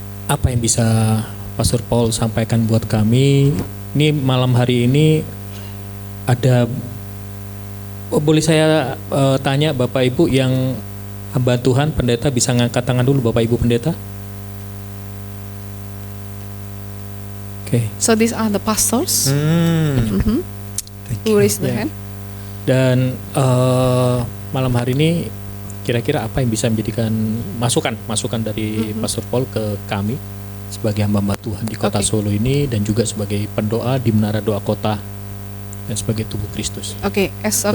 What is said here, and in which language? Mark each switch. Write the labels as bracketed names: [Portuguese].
[Indonesian] apa yang bisa Pastor Paul sampaikan buat kami? Ini malam hari ini ada, boleh saya tanya Bapak Ibu yang hamba Tuhan, pendeta, bisa ngangkat tangan dulu Bapak Ibu pendeta? [English] so these are the pastors who raised the hand. [Indonesian] Dan malam hari ini kira-kira apa yang bisa menjadikan masukan dari Pastor Paul ke kami sebagai hamba Tuhan di kota Solo ini, dan juga sebagai pendoa di Menara Doa Kota dan sebagai tubuh Kristus. [English] As a